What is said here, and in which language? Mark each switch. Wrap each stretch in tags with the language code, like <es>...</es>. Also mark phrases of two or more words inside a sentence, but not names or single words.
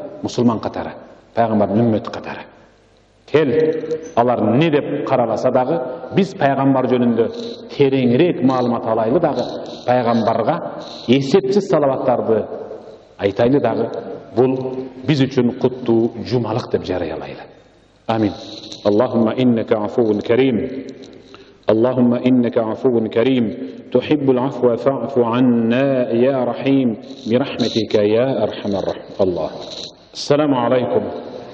<ky>Мусулман катары, пайгамбардын үммөтү катары. Кел, алар не деп караласа дагы, биз пайгамбар жөнүндө тереңирээк маалымат алайлы дагы, пайгамбарга эсепсиз салаваттарды айтайлы дагы, бул биз үчүн куттуу жумалык деп жарыялайлы. Амин.</ky> <ar>اللهم إنك عفو كريم. اللهم إنك عفو كريم تحب العفو فاعف عنا يا رحيم برحمتك يا أرحم الراحمين. الله. السلام عليكم</ar>